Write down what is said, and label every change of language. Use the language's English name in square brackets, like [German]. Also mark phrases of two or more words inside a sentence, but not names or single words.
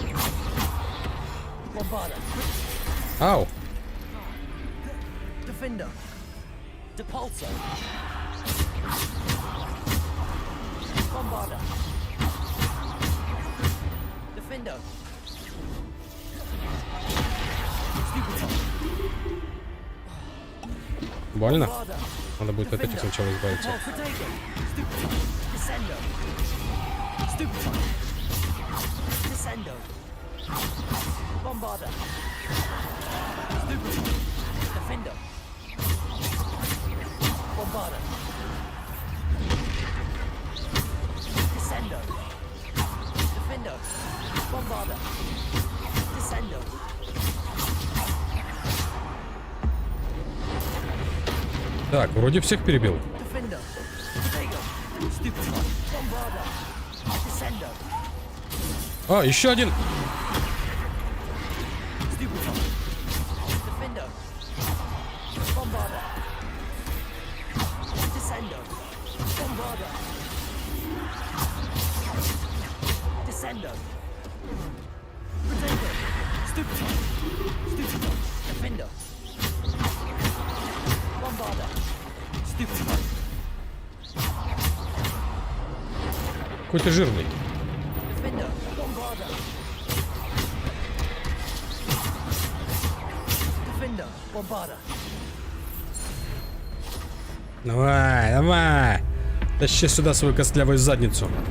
[Russian] Ау. Defender. Depulso. Bombarda. Defender. Больно? Надо будет от этих сначала избавиться. Bombarda. Defender. Bombarda. Descendo. Defender. Bombarda. Descendo. Так, вроде всех перебил. Defender. Stupid. Bombarda. Descendo. А, еще один. Defender. Bombarda. Descendo. Bombarda. Descendo. Potato. Stupid. Stupid. Defender. Bombarda. Stupid. Какой-то жирный. Defender. Bombarda. Defender. Bombarda. Давай, давай. Тащи сюда свою костлявую задницу.